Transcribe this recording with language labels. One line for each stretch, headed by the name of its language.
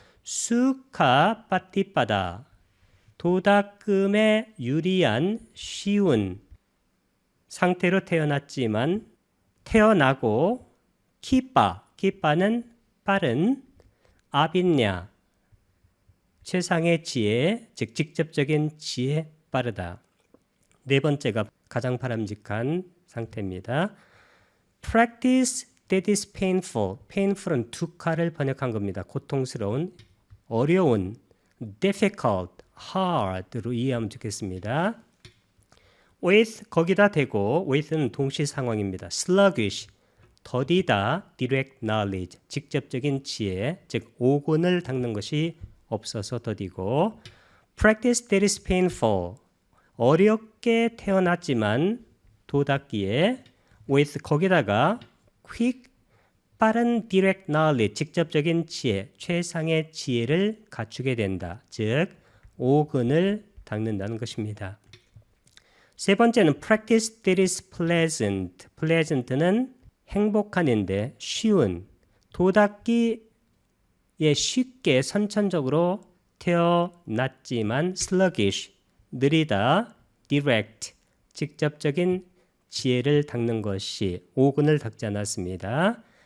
Korean: 수카 빠띠빠다, 도닥금에 유리한 쉬운 상태로 태어났지만 태어나고 키빠, 키빠는 빠른. 아비냐, 최상의 지혜, 즉 직접적인 지혜, 빠르다. 네 번째가 가장 바람직한 상태입니다.
English: Practice that is painful.
Korean: painful은 두카를 번역한 겁니다. 고통스러운, 어려운, difficult, hard로 이해하면 좋겠습니다. with 거기다 대고 with는 동시 상황입니다. sluggish, 더디다, direct knowledge, 직접적인 지혜, 즉 오근을 닦는 것이 없어서 더디고.
English: practice that is painful,
Korean: 어렵게 태어났지만 도닦기에 with 거기다가 quick, 빠른 direct knowledge, 직접적인 지혜, 최상의 지혜를 갖추게 된다. 즉 오근을 닦는다는 것입니다. 세 번째는
English: practice that is pleasant.
Korean: pleasant는 행복한인데 쉬운, 도닦기에 쉽게 선천적으로 태어났지만 sluggish, 느리다, direct, 직접적인 지혜를 닦는 것이 오근을 닦지 않았습니다.